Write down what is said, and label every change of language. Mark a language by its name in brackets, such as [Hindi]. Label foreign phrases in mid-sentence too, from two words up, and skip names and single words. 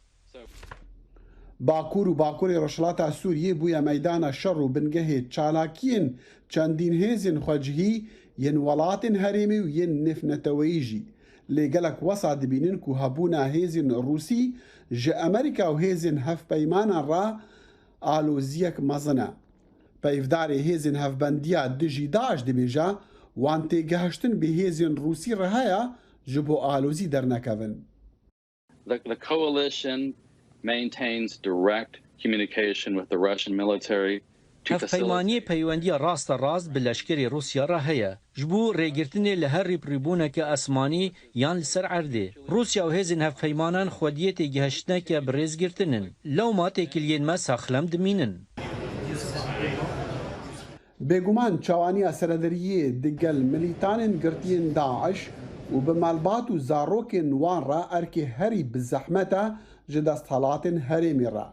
[Kurdish] Bakur û Bakurê Rojhilata Sûriyê bûye meydana şer û bingehê çalakiyên çendîn hêzên xwecihî yên welatên herêmê û yên nêfneteweyî jî lê gelek wesa dibînin ku hebûna hêzên Rûsî ji Amerîka û hêzên hevpeymanan ra aloziyek mezin e. Peyvdarê hêzên hevbendiya dijî Daeş dibêje wan têgihiştin bi hêzên Rûsî re heye ji bo alozî dernekevin. [English] The coalition maintains direct communication with the Russian military to [Kurdish] Hevpeymaniyê peywendiya rasta rast bi leşkerê Rusya ra heye ji bo rêgirtinê li her rêprîbûneke esmanî yan li ser erdê. Rusya û hêzên hevpeymanan xwediyê têgihiştineke bi rêz girtinin. Lewma têkiliyên me saxlem dimînin. Bêguman çawaniya seredariyê digel milîtanên girtiyên Daeş û bi malbat û zarokên wan ra erkê herî bi zehmet e ji desthilatên herêmê ra.